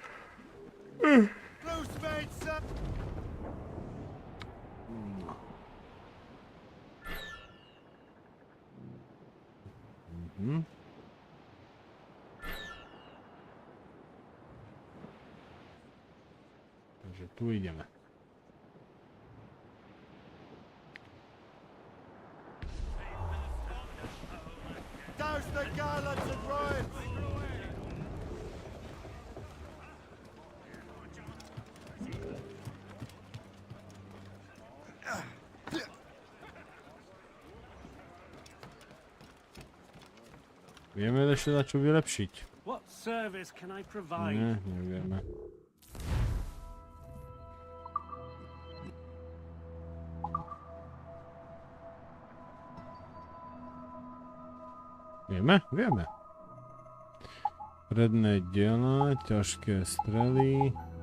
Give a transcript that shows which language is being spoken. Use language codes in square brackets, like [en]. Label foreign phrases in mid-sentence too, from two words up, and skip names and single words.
[sk] No. Takže tu ideme. [en] Douse the gallants and royals! [sk] Vieme ešte na čo vylepšiť. [en] What service can I provide? [sk] Ne, nevieme. Vieme? Vieme. Predné diela, ťažké strely.